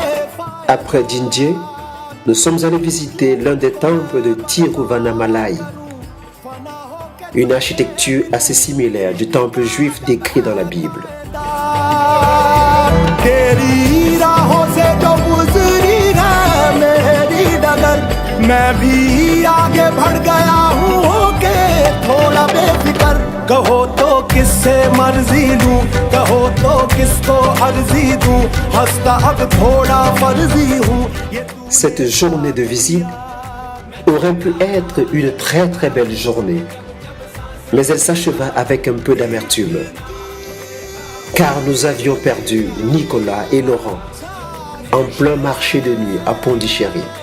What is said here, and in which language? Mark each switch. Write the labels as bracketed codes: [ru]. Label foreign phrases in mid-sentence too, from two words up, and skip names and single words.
[fr] Après Jinje, nous sommes allés visiter l'un des temples de Tiruvannamalai, une architecture assez similaire du temple juif décrit dans la Bible. [hi] तेरी राहों से जो गुजरी मैं भी आगे बढ़ गया हूँ होके थोड़ा बेफिक्र कहो तो किससे मर्जी लूं कहो तो किसको अर्जी दूं हंसता अब थोड़ा फर्जी हूँ। [fr] Cette journée de visite aurait pu être une très très belle journée, mais elle s'acheva avec un peu d'amertume, car nous avions perdu Nicolas et Laurent en plein marché de nuit à Pondichéry.